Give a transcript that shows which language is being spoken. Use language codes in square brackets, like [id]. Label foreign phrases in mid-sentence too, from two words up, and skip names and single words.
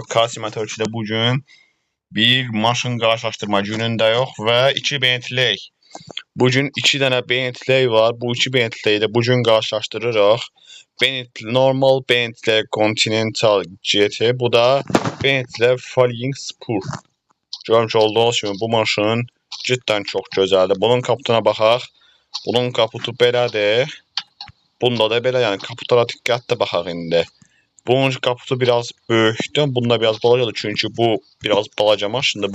[tr] Kasime Türkiye'de bugün bir maşın karşılaştırma gününde yok ve 2 Bentley. Bugün 2 tane Bentley var. Bu 2 Bentley'i de bugün karşılaştırırıq. Bentley, normal Bentley Continental GT. Bu da Bentley Flying Spur. [az] Görmüş olduğunuz kimi bu maşın cidden çok gözəldir. Bunun kaputuna baxaq. Bunun kaputu belədir. Bunda da belə, yəni kaputlara diqqətlə baxaq indi. Bunun kaputu biraz böyükdür. Bunda biraz balacadır çünkü bu biraz balaca maşındır.